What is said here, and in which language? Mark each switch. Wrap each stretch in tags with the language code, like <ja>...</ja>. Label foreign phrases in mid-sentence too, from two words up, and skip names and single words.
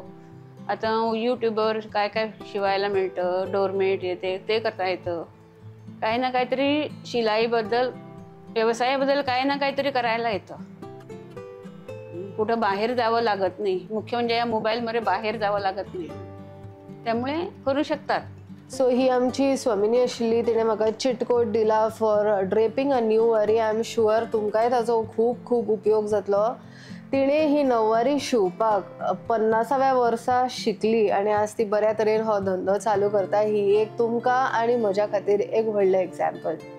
<mr>आता यूट्यूबवर काय काय शिवायला मिळतं, डोरमेट येते, ते करता येतं. काही ना काहीतरी शिलाईबद्दल, व्यवसायाबद्दल काही ना काहीतरी करायला येतं. कुठं बाहेर जावं लागत नाही. मुख्य म्हणजे या मोबाईलमध्ये बाहेर जावं लागत नाही, त्यामुळे करू शकतात.</mr> <kok>सो ही आमची स्वामिनी आशिल्ली, तिने म्हाका चिटकोट दिला</kok> <en>for draping a</en> <kok>न्यू वरी.</kok> <en>I am sure</en> <kok>तुमकांय ताचो खूप खूप उपयोग जातलो. तिने ही नववारी शिवपाक 50व्या वर्सा शिकली आणि आज ती बऱ्या तरेन हो धंदो चालू करता. ही एक तुमकां आणि म्हज्या खातीर एक व्हडलें एग्जाम्पल.</kok>